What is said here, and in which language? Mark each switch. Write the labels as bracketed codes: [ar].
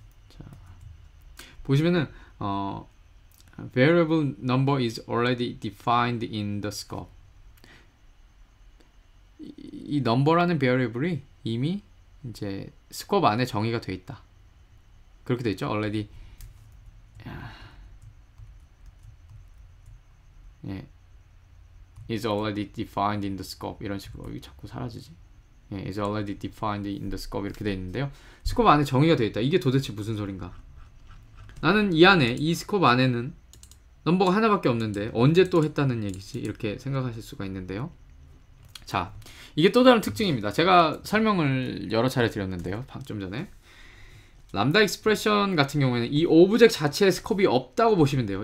[ko] 자, 보시면은 [en] variable number is already defined in the scope. [ko] 이 number라는 variable이 이미 이제 스코프 안에 정의가 돼 있다. 그렇게 돼 있죠. [en] already. [ko] 예. [en] is already defined in the scope. [ko] 이런 식으로. 이게 자꾸 사라지지. [en] 예, is already defined in the scope [ko] 이렇게 돼 있는데요. 스코프 안에 정의가 돼 있다. 이게 도대체 무슨 소린가? 나는 이 안에, 이 스코프 안에는 넘버가 하나밖에 없는데 언제 또 했다는 얘기지? 이렇게 생각하실 수가 있는데요. 자, 이게 또 다른 특징입니다. 제가 설명을 여러 차례 드렸는데요. 좀 전에. 람다 익스프레션 같은 경우에는 이 오브젝트 자체에 스코프이 없다고 보시면 돼요.